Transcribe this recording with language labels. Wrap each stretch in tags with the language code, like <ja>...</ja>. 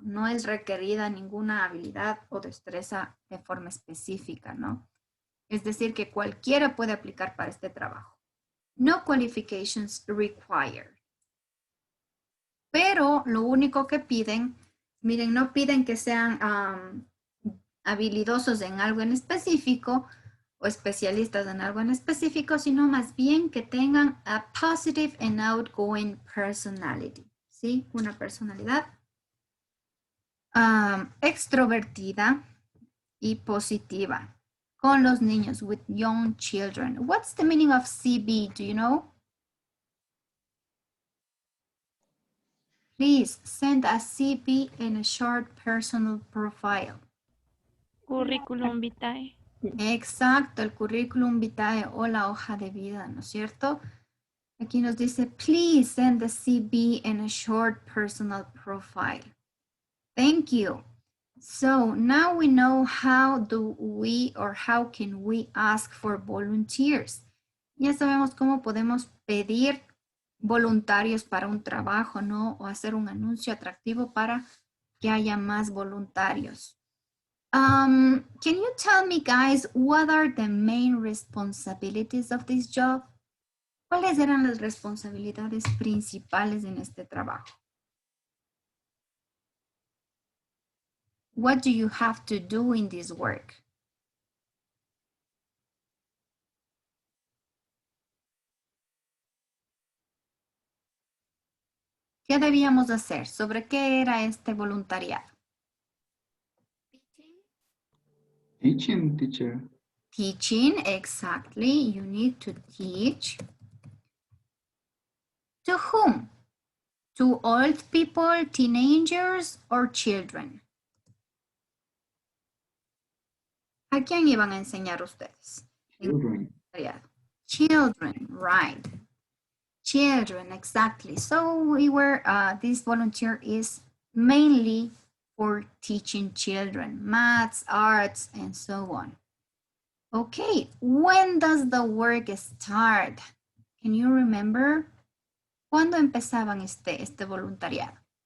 <es>No es requerida ninguna habilidad o destreza de forma específica, ¿no? Es decir, que cualquiera puede aplicar para este trabajo.</es> <en>No qualifications required.</en> <es>Pero lo único que piden, miren, no piden que sean habilidosos en algo en específico o especialistas en algo en específico, sino más bien que tengan</es> <en>a positive and outgoing personality,</en> <es>¿sí? Una personalidad extrovertida y positiva, con los niños,</es> <en>with young children. What's the meaning of CB? Do you know? Please send a CV and a short personal profile. Curriculum vitae.</en> <es>Exacto, el currículum vitae o la hoja de vida, ¿no es cierto? Aquí nos dice,</es> <en>please send the CV and a short personal profile. Thank you. So now we know how do we or how can we ask for volunteers.</en> <es>Ya sabemos cómo podemos pedir voluntarios para un trabajo, ¿no? O hacer un anuncio atractivo para que haya más voluntarios.</es> <en>Can you tell me, guys, what are the main responsibilities of this job?</en> <es>¿Cuáles eran las responsabilidades principales en este trabajo?</es> <en>What do you have to do in this work?</en> <es>¿Qué debíamos hacer? ¿Sobre qué era este voluntariado?</es> <en>Teaching, teacher. Teaching, exactly. You need to teach. To whom? To old people, teenagers, or children? ¿A quién iban a enseñar ustedes? Children. Children, right. Children, exactly. So we were, this volunteer is mainly for teaching children, maths, arts, and so on. Okay, when does the work start? Can you remember?</en> <es>¿Cuándo empezaban este voluntariado?</es>